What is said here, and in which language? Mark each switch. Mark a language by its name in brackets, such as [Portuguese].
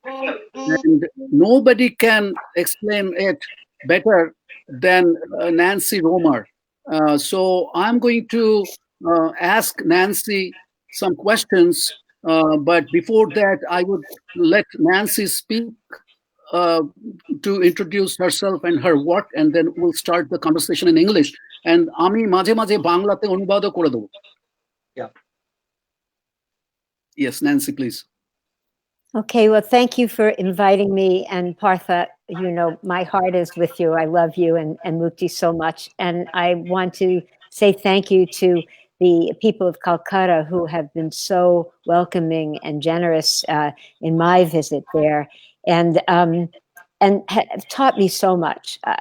[English] And nobody can explain it better than Nancy Romer. So I'm going to ask Nancy some questions, but before that, I would let Nancy speak to introduce herself and her work, and then we'll start the conversation in English. [Bangla] And আমি মাঝে মাঝে বাংলাতে অনুবাদও করে দেব. [English] Yeah. Yes, Nancy, please. Okay, well, thank you for inviting me. And Partha, you know, my heart is with you. I love you and Mukti so much. And I want to say thank you to the people of Calcutta who have been so welcoming and generous in my visit there, and have taught me so much.